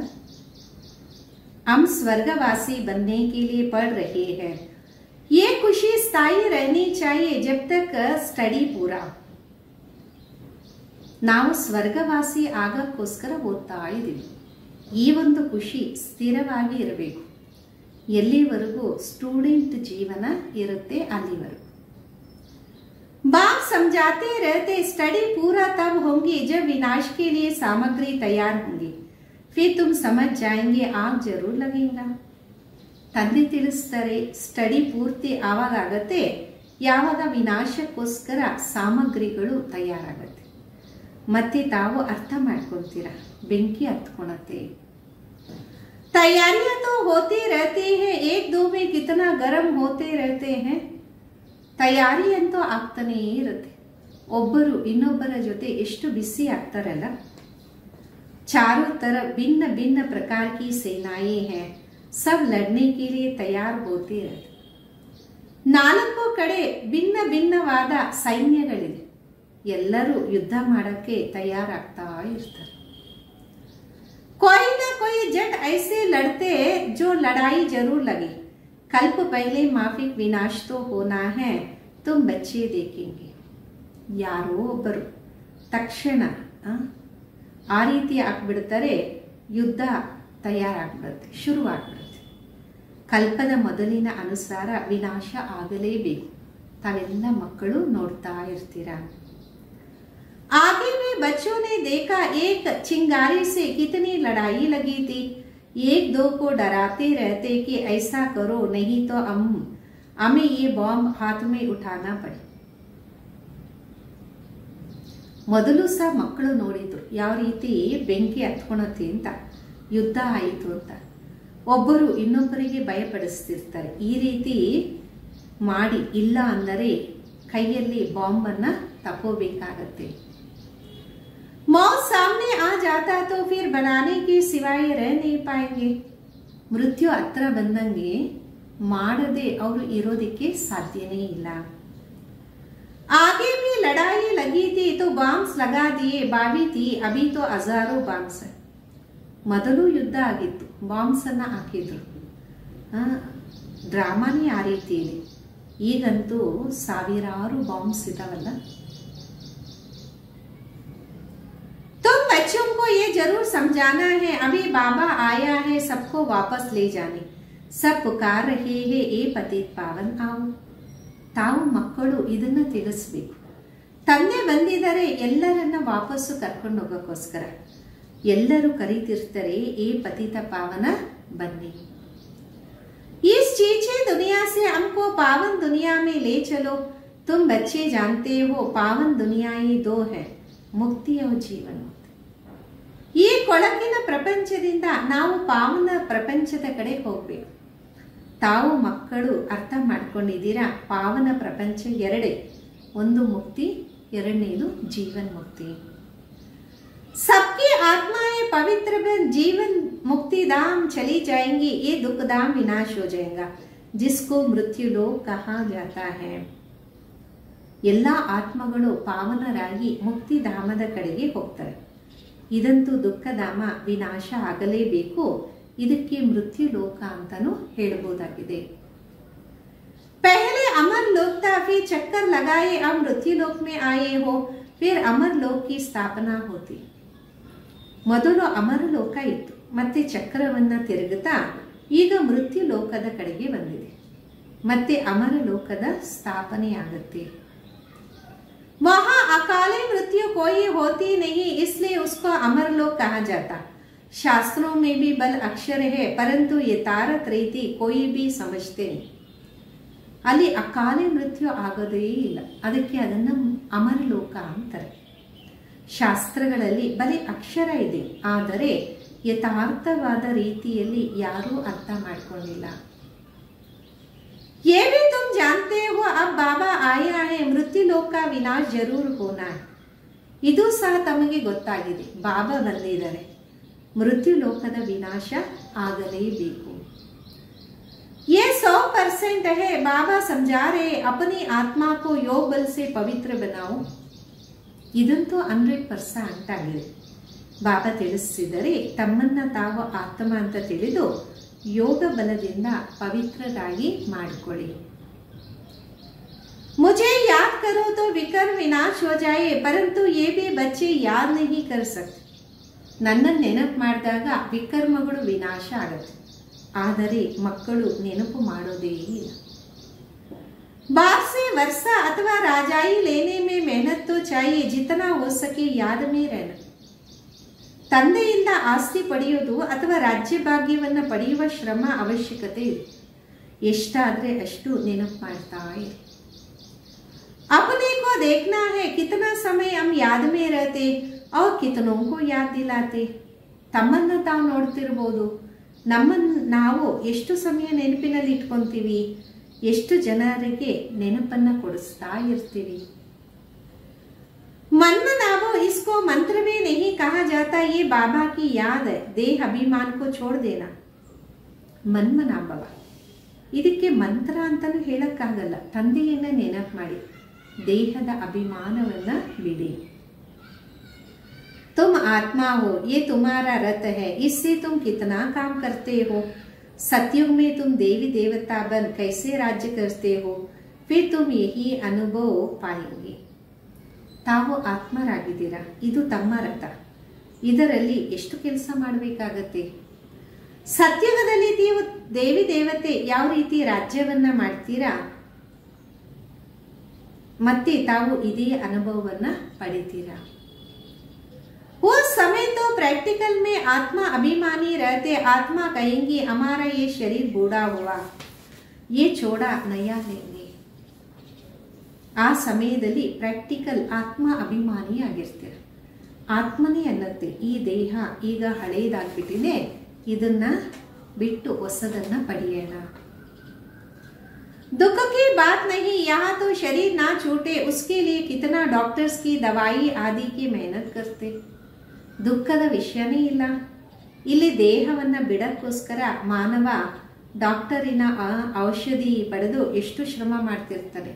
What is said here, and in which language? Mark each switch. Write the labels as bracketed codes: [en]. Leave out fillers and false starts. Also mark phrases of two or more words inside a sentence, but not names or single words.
[hi] हम स्वर्गवासी बनने के लिए पढ़ रहे हैं, ये खुशी स्थायी रहनी चाहिए जब तक स्टडी पूरा. [kn] ನಾವು ಸ್ವರ್ಗವಾಸಿ ಆಗಕ್ಕೋಸ್ಕರ ಓದ್ತಾ ಇದ್ದೀವಿ. ಈ ಒಂದು ಖುಷಿ ಸ್ಥಿರವಾಗಿ ಇರಬೇಕು, ಎಲ್ಲಿವರೆಗೂ ಸ್ಟೂಡೆಂಟ್ ಜೀವನ ಇರುತ್ತೆ ಅಲ್ಲಿವರೆಗೂ. [hi] बाप समझाते रहते, स्टडी पूरा तब होंगी जब विनाश के लिए सामग्री तैयार होंगी, फिर तुम समझ जाएंगे, आग जरूर लगेगा. [kn] ತಂದೆ ತಿಳಿಸ್ತಾರೆ, ಸ್ಟಡಿ ಪೂರ್ತಿ ಆವಾಗ ಆಗತ್ತೆ ಯಾವಾಗ ವಿನಾಶಕ್ಕೋಸ್ಕರ ಸಾಮಗ್ರಿಗಳು ತಯಾರಾಗತ್ತೆ. ಮತ್ತೆ ತಾವು ಅರ್ಥ ಮಾಡ್ಕೊಳ್ತೀರಾ, ಬೆಂಕಿ ಹತ್ಕೊಳತ್ತೆ. [hi] तैयारियां तो होती रहती है, एक दो में कितना गर्म होते रहते हैं. [kn] ತಯಾರಿ ಅಂತೂ ಆಗ್ತಾನೇ ಇರುತ್ತೆ, ಒಬ್ಬರು ಇನ್ನೊಬ್ಬರ ಜೊತೆ ಎಷ್ಟು ಬಿಸಿ ಆಗ್ತಾರಲ್ಲ. [hi] चारों तरफ भिन्न भिन्न प्रकार की सेनाएं हैं, सब लड़ने के लिए तैयार होते रहते. [kn] ನಾಲ್ಕು ಕಡೆ ಭಿನ್ನ ಭಿನ್ನವಾದ ಸೈನ್ಯಗಳಿದೆ, ಎಲ್ಲರೂ ಯುದ್ಧ ಮಾಡಕ್ಕೆ ತಯಾರಾಗ್ತಾ ಇರ್ತಾರೆ. [hi] कोई ना कोई जट ऐसे लड़ते जो लड़ाई जरूर लगे. कल्प पहले माफिक विनाश तो होना है, तुम बच्चे देखेंगे. [kn] ಯಾರೋ ಒಬ್ಬರು ತಕ್ಷಣ ಆ ರೀತಿ ಆಗ್ಬಿಡ್ತಾರೆ, ಯುದ್ಧ ತಯಾರಾಗ್ಬಿಡುತ್ತೆ, ಶುರುವಾಗ್ಬಿಡುತ್ತೆ. ಕಲ್ಪದ ಮೊದಲಿನ ಅನುಸಾರ ವಿನಾಶ ಆಗಲೇಬೇಕು. ತಾವೆಲ್ಲ ಮಕ್ಕಳು ನೋಡ್ತಾ ಇರ್ತೀರಾ. [hi] आगे में बच्चों ने देखा एक चिंगारी से कितनी लड़ाई लगी थी। एक दो को डराते रहते कि ऐसा करो नहीं तो हमें ये बॉम्ब हाथ में उठाना पड़े. [kn] ಮೊದಲು ಸಹ ಮಕ್ಕಳು ನೋಡಿದ್ರು ಯಾವ ರೀತಿ ಬೆಂಕಿ ಹತ್ಕೊಳತ್ತೆ ಅಂತ, ಯುದ್ಧ ಆಯಿತು ಅಂತ. ಒಬ್ಬರು ಇನ್ನೊಬ್ಬರಿಗೆ ಭಯಪಡಿಸ್ತಿರ್ತಾರೆ. ಈ ರೀತಿ ಮಾಡಿ ಇಲ್ಲ ಅಂದರೆ ಕೈಯಲ್ಲಿ ಬಾಂಬನ್ನು ತಗೋಬೇಕಾಗತ್ತೆ. [hi] मौत सामने आ जाता तो फिर बनाने के सिवाय रह नहीं पाएंगे. [kn] ಮೃತ್ಯು ಹತ್ರ ಬಂದಂಗೆ ಮಾಡದೆ ಅವರು ಇರೋದಕ್ಕೆ ಸಾಧ್ಯನೇ ಇಲ್ಲ. [hi] आगे भी लड़ाई लगी थी तो बॉम्ब्स लगा दिए, बावी थी अभी तो हजारों बॉम्ब्स. [kn] ಮೊದಲು ಯುದ್ಧ ಆಗಿತ್ತು, ಬಾಂಬ್ಸ್ ಅನ್ನ ಹಾಕಿದ್ರು. ಡ್ರಾಮಾನೇ ಆ ರೀತಿ ಇದೆ. ಈಗಂತೂ ಸಾವಿರಾರು ಬಾಂಬ್ಸ್ ಇದಾವಲ್ಲ. [hi] तुम बच्चों को ये जरूर समझाना है, अभी बाबा आया है सबको वापस ले जाने. सब पुकार रहे हैं ए पतित पावन आओ. [kn] ತಾವು ಮಕ್ಕಳು ಇದನ್ನ ತಿಳಿಸ್ಬೇಕು. ತಂದೆ ಬಂದಿದ್ದಾರೆ ಎಲ್ಲರನ್ನ ವಾಪಸ್ಸು ಕರ್ಕೊಂಡು ಹೋಗೋಕ್ಕೋಸ್ಕರ. ಎಲ್ಲರೂ ಕರೀತಿರ್ತಾರೆ ಏ ಪತಿತ ಪಾವನ ಬನ್ನಿ. [hi] इस चीचे दुनिया से हमको पावन दुनिया में ले चलो. तुम बच्चे जानते हो पावन दुनिया ही दो है, ಮುಕ್ತಿ और ಜೀವನ. [kn] ಈ ಕೊಳಕಿನ ಪ್ರಪಂಚದಿಂದ ನಾವು ಪಾವನ ಪ್ರಪಂಚದ ಕಡೆ ಹೋಗ್ಬೇಕು. ತಾವು ಮಕ್ಕಳು ಅರ್ಥ ಮಾಡ್ಕೊಂಡಿದ್ದೀರಾ, ಪಾವನ ಪ್ರಪಂಚ ಎರಡೇ, ಒಂದು ಮುಕ್ತಿ, ಎರಡನೇದು ಜೀವನ್ ಮುಕ್ತಿ. [hi] सबकी आत्माएं पवित्र बन जीवन मुक्ति धाम चली जाएंगी, ये दुख धाम विनाश हो जाएगा जिसको मृत्यु लोक कहा जाता है. [kn] ಎಲ್ಲ ಆತ್ಮಗಳು ಪಾವನರಾಗಿ ಮುಕ್ತಿಧಾಮದ ಕಡೆಗೆ ಹೋಗ್ತಾರೆ. ಇದಂತೂ ದುಃಖಧಾಮ ವಿನಾಶ ಆಗಲೇಬೇಕು. ಇದಕ್ಕೆ ಮೃತ್ಯು ಲೋಕ ಅಂತಾನೂ ಹೇಳಬಹುದಾಗಿದೆ. [hi] पहले अमर लोक था, फिर चक्कर लगाए अब मृत्यु लोक में आए हो, फिर अमर लोक की स्थापना होती. [kn] ಮೊದಲು ಅಮರ ಲೋಕ ಇತ್ತು, ಮತ್ತೆ ಚಕ್ರವನ್ನ ತಿರುಗುತ್ತಾ ಈಗ ಮೃತ್ಯು ಲೋಕದ ಕಡೆಗೆ ಬಂದಿದೆ. ಮತ್ತೆ ಅಮರ ಲೋಕದ ಸ್ಥಾಪನೆಯಾಗುತ್ತೆ. [hi] वहां अकाले मृत्यु कोई होती नहीं, इसलिए उसको अमरलोक कहा जाता. शास्त्रों में भी बल अक्षर है परंतु यथार्थ रीति कोई भी समझते नहीं. [kn] ಅಲ್ಲಿ ಅಕಾಲೆ ಮೃತ್ಯು ಆಗೋದೇ ಇಲ್ಲ, ಅದಕ್ಕೆ ಅದನ್ನು ಅಮರಲೋಕ ಅಂತಾರೆ. ಶಾಸ್ತ್ರಗಳಲ್ಲಿ ಬರೀ ಅಕ್ಷರ ಇದೆ, ಆದರೆ ಯಥಾರ್ಥವಾದ ರೀತಿಯಲ್ಲಿ ಯಾರೂ ಅರ್ಥ ಮಾಡ್ಕೊಂಡಿಲ್ಲ. [hi] ये भी तुम जानते हो अब बाबा आया है, मृत्यु लोक का विनाश जरूर होना है. [kn] ಇದು ಸಹ ತಮಗೆ ಗೊತ್ತಾಗಿದೆ, ಬಾಬಾ ಬಂದಿದ್ದಾರೆ, ಮೃತ್ಯು ಲೋಕದ ವಿನಾಶ ಆಗಲೇಬೇಕು. [hi] ये 100% है, बाबा समझा रहे अपनी आत्मा को योग बल से पवित्र बनाओ. [kn] ಇದಂತೂ 100% ಆಗಿದೆ. ಬಾಬಾ ತಿಳಿಸಿದರೆ ತಮ್ಮನ್ನ ತಾವು ಆತ್ಮ ಅಂತ ತಿಳಿದು ಯೋಗ ಬಲದಿಂದ ಪವಿತ್ರರಾಗಿ ಮಾಡಿಕೊಳ್ಳಿ. [hi] मुझे याद करो तो विकर्म विनाश हो जाए, परंतु ये भी बच्चे याद नहीं कर सकते. [kn] ನನ್ನನ್ನು ನೆನಪು ಮಾಡಿದಾಗ ವಿಕರ್ಮಗಳು ವಿನಾಶ ಆಗುತ್ತೆ, ಆದರೆ ಮಕ್ಕಳು ನೆನಪು ಮಾಡೋದೇ ಇಲ್ಲ. [hi] बाप से वर्षा अथवा राजाई लेने में मेहनत तो चाहिए, जितना हो सके याद में रहना. [kn] ತಂದೆಯಿಂದ ಆಸ್ತಿ ಪಡೆಯೋದು ಅಥವಾ ರಾಜ್ಯ ಭಾಗ್ಯವನ್ನು ಪಡೆಯುವ ಶ್ರಮ ಅವಶ್ಯಕತೆ ಇದೆ. ಎಷ್ಟಾದರೆ ಅಷ್ಟು ನೆನಪು ಮಾಡ್ತಾ ಇರಿ. [hi] अपने को देखना है कितना समय हम याद में रहते और कितनों को याद दिलाते. [kn] ತಮ್ಮನ್ನ ತಾವು ನೋಡ್ತಿರ್ಬೋದು, ನಾವು ಎಷ್ಟು ಸಮಯ ನೆನಪಿನಲ್ಲಿ ಇಟ್ಕೊಂತೀವಿ, ಎಷ್ಟು ಜನರಿಗೆ ನೆನಪನ್ನ ಕೊಡಿಸ್ತಾ ಇರ್ತೀವಿ. [hi] मनमनाभो इसको मंत्र में नहीं कहा जाता, ये बाबा की याद है, देह अभिमान को छोड़ देना. [kn] ಮನ್ಮನಾಭವ ಇದಕ್ಕೆ ಮಂತ್ರ ಅಂತಾನೂ ಹೇಳಕ್ಕಾಗಲ್ಲ. ತಂದೆಯನ್ನ ನೆನಪು ಮಾಡಿ ದೇಹದ ಅಭಿಮಾನವನ್ನ ಬಿಡಿ. [hi] तुम आत्मा हो, ये तुम्हारा रथ है, इससे तुम कितना काम करते हो. सतयुग में तुम देवी देवता बन कैसे राज्य करते हो, फिर तुम यही अनुभव पाएंगे. [kn] ತಾವು ಆತ್ಮರಾಗಿದ್ದೀರಾ, ಇದು ತಮ್ಮ ರಥ, ಇದರಲ್ಲಿ ಎಷ್ಟು ಕೆಲಸ ಮಾಡಬೇಕಾಗತ್ತೆ. ಸತ್ಯುಗದಲ್ಲಿ ದೇವಿ ದೇವತೆ ಯಾವ ರೀತಿ ರಾಜ್ಯವನ್ನ ಮಾಡ್ತೀರಾ, ಮತ್ತೆ ತಾವು ಇದೇ ಅನುಭವವನ್ನ ಪಡಿತೀರಾ. [hi] उस समय तो प्रैक्टिकल में आत्मा अभिमानी रहते, आत्मा कहेंगी हमारा ये शरीर बूढ़ा हुआ, ये छोड़ा नया लेंगे. [kn] ಆ ಸಮಯದಲ್ಲಿ ಪ್ರಾಕ್ಟಿಕಲ್ ಆತ್ಮ ಅಭಿಮಾನಿ ಆಗಿರ್ತೀರ. ಆತ್ಮನೇ ಅನ್ನತ್ತೆ ಈ ದೇಹ ಈಗ ಹಳೆಯದಾಗ್ಬಿಟ್ಟಿದೆ, ಇದನ್ನ ಬಿಟ್ಟು ಹೊಸದನ್ನ ಪಡೆಯೋಣ. [hi] दुख की बात नहीं, यहाँ तो शरीर ना छूटे उसके लिए कितना डॉक्टर्स की दवाई आदि की मेहनत करते. [kn] ದುಃಖದ ವಿಷಯನೇ ಇಲ್ಲ. ಇಲ್ಲಿ ದೇಹವನ್ನ ಬಿಡಕ್ಕೋಸ್ಕರ ಮಾನವ ಡಾಕ್ಟರಿನ ಔಷಧಿ ಪಡೆದು ಎಷ್ಟು ಶ್ರಮ ಮಾಡ್ತಿರ್ತಾರೆ.